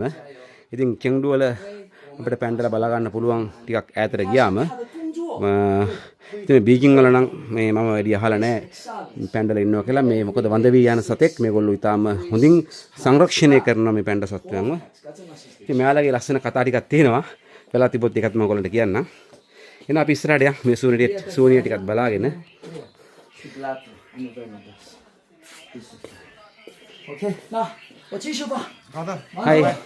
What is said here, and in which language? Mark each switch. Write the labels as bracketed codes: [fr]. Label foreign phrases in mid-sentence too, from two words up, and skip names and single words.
[si] ඉතින් චෙන්ග්ඩු වල අපිට පැන්ඩලා බලා ගන්න පුළුවන් ටිකක් ඈතට ගියාම ඉතින් බීජිං වල නම් මේ මම වැඩි අහලා නැහැ පැන්ඩලා ඉන්නවා කියලා. මේ මොකද වඳ වී යන සතෙක් මේගොල්ලෝ ඊටාම හොඳින් සංරක්ෂණය කරනවා මේ පැන්ඩා සත්වයන්ව. ඉතින් මෙයාලගේ ලස්සන කතා ටිකක් තියෙනවා. වෙලා තිබොත් ඒකත් මම ඔයගොල්ලන්ට කියන්නම්. එහෙනම් අපි ඉස්සරහට යමු මේ සූනිය ටිකක් බලාගෙන. [zh] Okay, 那我继续吧。好的。 [si] හයි.